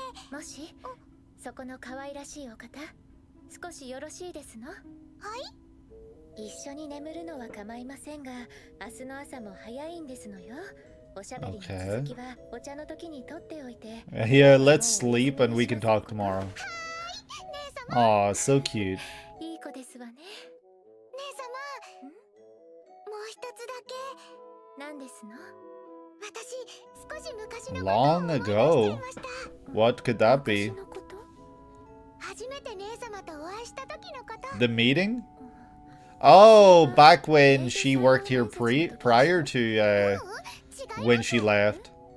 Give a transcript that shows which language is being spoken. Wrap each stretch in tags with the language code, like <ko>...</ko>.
<ja>もしそこの可愛らしいお方、少しよろしいですの？はい。一緒に眠るのは構いませんが、明日の朝も早いんですのよ。おしゃべりの続きはお茶の時に取っておいて。</ja> <en>Yeah, let's sleep and we can talk tomorrow. Aw, so cute.</en> <ja>いい子ですわね。姉様。もう一つだけ。何ですの？私、少し昔のことを思い出しちゃいました。</ja> <en>What could that be?</en> <ja>初めて姉様とお会いした時のこと。</ja> <en>The meeting? Oh, back when she worked here prior to when she left.</en>